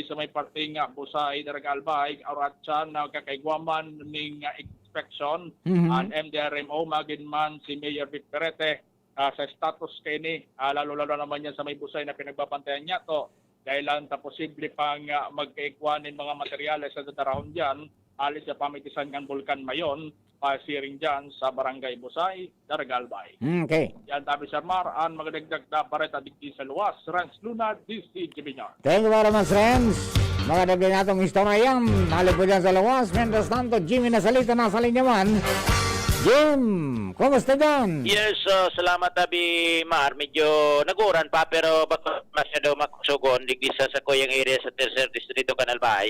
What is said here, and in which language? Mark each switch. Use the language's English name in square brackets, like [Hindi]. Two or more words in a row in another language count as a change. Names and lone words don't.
[Bikol] sa may parting Busay, Daragalbay, Auratsan, kakaigwaman ning inspection, ang MDRMO, magin man si Mayor Vic Perete, sa status kini, lalo-lalo naman yan sa may Busay na pinagbabantayan niya to, dahil lang posible pang magkaikwanin mga materyales sa dadarahon dyan, alis sa pamitisan ng Bulkan Mayon, pasiring dyan sa Barangay Busay, Daragalbay. Okay. Yan tabi Sir Mar, ang magdagdag na bareta digdi sa luwas, Renz Luna, DC Gibinyon. [English] Thank you very much, Renz. [Bikol] Magdagdag natong istorya yan. Halip po dyan sa luwas. [Spanish] Mientras tanto, [Bikol] Jimmy Nasalita nasa linya man. Jim, kumusta dyan? Yes, salamat Abi Mar. Medyo naguran pa pero baka masyado makusugon digdi sa Kuyang area sa Tercer Distrito Canalbay.